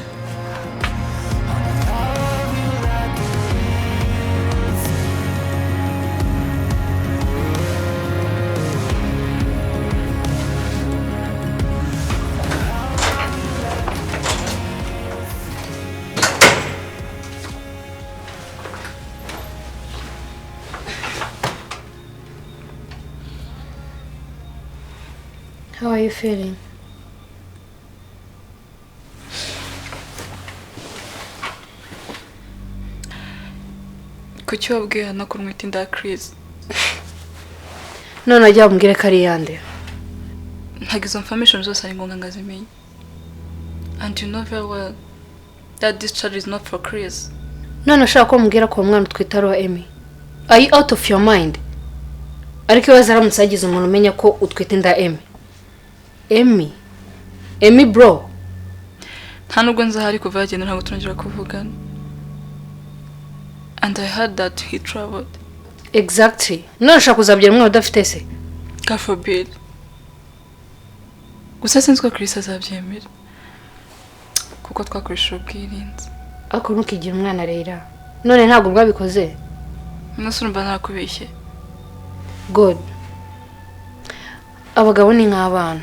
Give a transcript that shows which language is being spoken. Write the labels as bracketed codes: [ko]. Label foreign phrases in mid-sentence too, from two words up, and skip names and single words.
[en] How are you feeling? [rw] Kuki wabwiye no kurumwita inda Chris? None ajya umbwire ko ari yande. Ntago izo information zose ari ngombwa ngazimenye. [en] And you know very well that this charge is not for Chris. [rw] None ushaka ko umbwira ko umwana utwita ari wa Emmy. [en] Are you out of your mind? [rw] Ariko ibaza aramutse yagize umuntu umenya ko utwita inda Emmy. [en] Emmy bro. [rw] Nta nubwo nzahari kuva yagenda ntabwo turongera kuvugana. [en] And I heard that he traveled. Exactly. [rw] None ushaka kuzabyara umwana udafite se. [en] God forbid. [rw] Gusa sinzi ko Chris azabyemera. Kuko twakoresha ubwirinzi. Ako ntukigira umwana rero. None ntabwo bwabikoze. Nase urumva ntakubeshye. God. Abagabo ni nk'abana.